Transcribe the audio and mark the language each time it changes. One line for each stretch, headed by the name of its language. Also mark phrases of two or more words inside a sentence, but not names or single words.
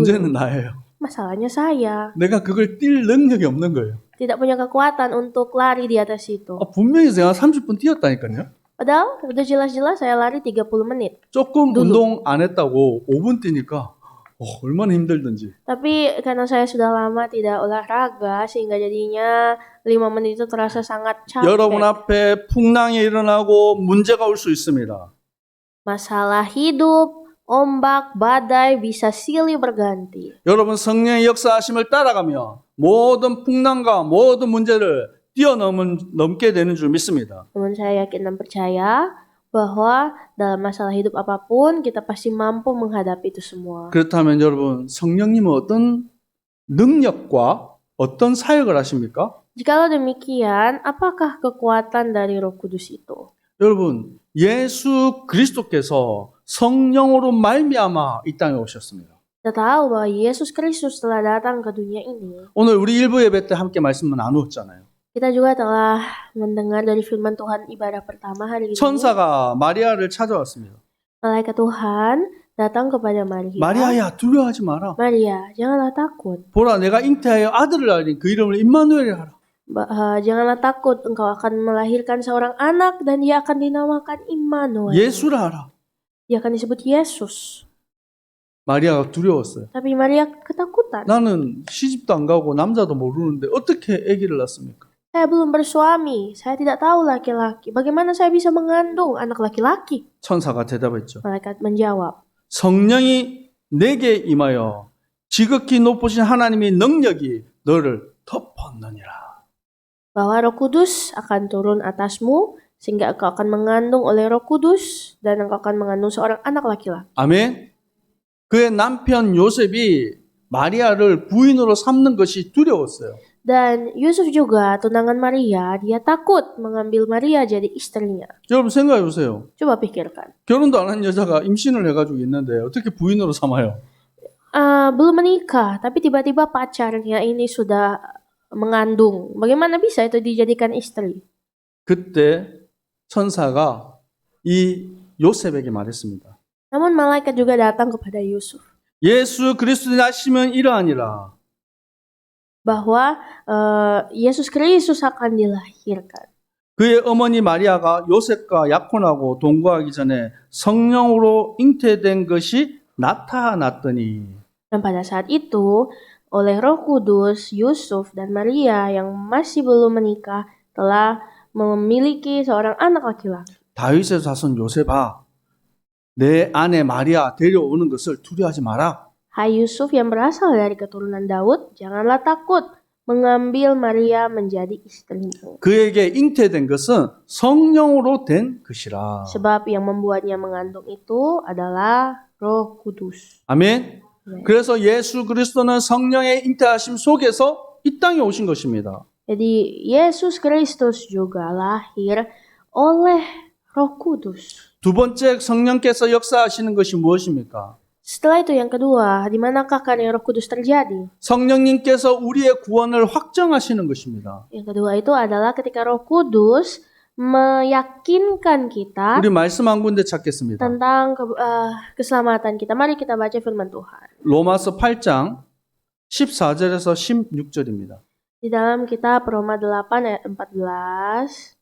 Korean: 문제는 나예요.
Indonesian: Masalahnya saya
Korean: 내가 그걸 뛸 능력이 없는 거예요.
Indonesian: tidak punya kekuatan untuk lari di atas itu.
Korean: 분명히 제가 30분 뛰었다니까요.
Indonesian: Padahal udah jelas-jelas saya lari 30 menit.
Korean: 조금
Indonesian: dulu.
Korean: 운동 안 했다고 5분 뛰니까 얼마나 힘들던지.
Indonesian: Tapi karena saya sudah lama tidak olahraga sehingga jadinya 5 menit itu terasa sangat
Korean: 여러분
Indonesian: capek.
Korean: 앞에 풍랑이 일어나고 문제가 올 수 있습니다.
Indonesian: Masalah hidup, ombak, badai bisa silih berganti.
Korean: 여러분 성령의 역사하심을 따라가며 모든 풍랑과 모든 문제를 뛰어넘게 되는 줄 믿습니다.
Indonesian: Namun saya yakin dan percaya bahwa dalam masalah hidup apapun kita pasti mampu menghadapi itu semua.
Korean: 그렇다면 여러분 성령님은 어떤 능력과 어떤 사역을 하십니까?
Indonesian: Jikalau demikian, apakah kekuatan dari Roh Kudus itu?
Korean: 여러분 예수 그리스도께서 성령으로 말미암아 이 땅에 오셨습니다.
Indonesian: Kita tahu bahwa Yesus Kristus telah datang ke dunia ini.
Korean: 오늘 우리 일부 예배 때 함께 말씀을 나누었잖아요.
Indonesian: Kita juga telah mendengar dari firman Tuhan ibadah pertama hari ini.
Korean: 천사가 마리아를 찾아왔습니다.
Indonesian: Malaikat Tuhan datang kepada Maria.
Korean: 마리아야 두려워하지 마라.
Indonesian: Maria, janganlah takut.
Korean: 보라 내가 잉태하여 아들을 낳으니 그 이름을 임마누엘이라 하라.
Indonesian: Janganlah takut, engkau akan melahirkan seorang anak dan dia akan dinamakan Immanuel.
Korean: 예수라 하라.
Indonesian: Dia akan disebut Yesus.
Korean: 마리아가 두려웠어요.
Indonesian: Tapi Maria ketakutan.
Korean: 나는 시집도 안 가고 남자도 모르는데 어떻게 아기를 낳습니까?
Indonesian: Saya belum bersuami, saya tidak tahu laki-laki. Bagaimana saya bisa mengandung anak laki-laki?
Korean: 천사가 대답했죠.
Indonesian: Malaikat menjawab,
Korean: 성령이 내게 임하여 지극히 높으신 하나님의 능력이 너를 덮었느니라.
Indonesian: bahwa Roh Kudus akan turun atasmu sehingga engkau akan mengandung oleh Roh Kudus dan engkau akan mengandung seorang anak laki-laki.
Korean: 아멘. 그의 남편 요셉이 마리아를 부인으로 삼는 것이 두려웠어요.
Indonesian: Dan Yusuf juga, tunangan Maria, dia takut mengambil Maria jadi istrinya.
Korean: 여러분 생각해 보세요.
Indonesian: Coba pikirkan.
Korean: 결혼도 안 한 여자가 임신을 해가지고 있는데 어떻게 부인으로 삼아요?
Indonesian: Belum menikah, tapi tiba-tiba pacarnya ini sudah mengandung. Bagaimana bisa itu dijadikan istri?
Korean: 그때 천사가 이 요셉에게 말했습니다.
Indonesian: Namun malaikat juga datang kepada Yusuf.
Korean: 예수 그리스도의 낳으시면 이러하니라.
Indonesian: Bahwa Yesus Kristus akan dilahirkan.
Korean: 그의 어머니 마리아가 요셉과 약혼하고 동거하기 전에 성령으로 잉태된 것이 나타났더니
Indonesian: Dan pada saat itu, Oleh Roh Kudus, Yusuf dan Maria yang masih belum menikah telah memiliki seorang anak laki-laki.
Korean: 다윗의 자손 요셉아, 내 아내 마리아 데려오는 것을 두려워하지 마라.
Indonesian: Hai Yusuf yang berasal dari keturunan Daud, janganlah takut mengambil Maria menjadi istrimu.
Korean: 그에게 잉태된 것은 성령으로 된 것이라.
Indonesian: Sebab yang membuatnya mengandung itu adalah Roh Kudus.
Korean: 아멘. 네. 그래서 예수 그리스도는 성령의 잉태하심 속에서 이 땅에 오신 것입니다.
Indonesian: Jadi Yesus Kristus juga lahir oleh Roh Kudus.
Korean: 두 번째 성령께서 역사하시는 것이 무엇입니까?
Indonesian: Setelah itu yang kedua, di manakah karya Roh Kudus terjadi?
Korean: 성령님께서 우리의 구원을 확정하시는 것입니다.
Indonesian: Yang kedua itu adalah ketika Roh Kudus meyakinkan kita
Korean: 우리 말씀 한 군데 찾겠습니다.
Indonesian: tentang keselamatan kita. Mari kita baca firman Tuhan.
Korean: 로마서 8장 14절에서 16절입니다.
Indonesian: Di dalam kitab Roma 8 ayat 14.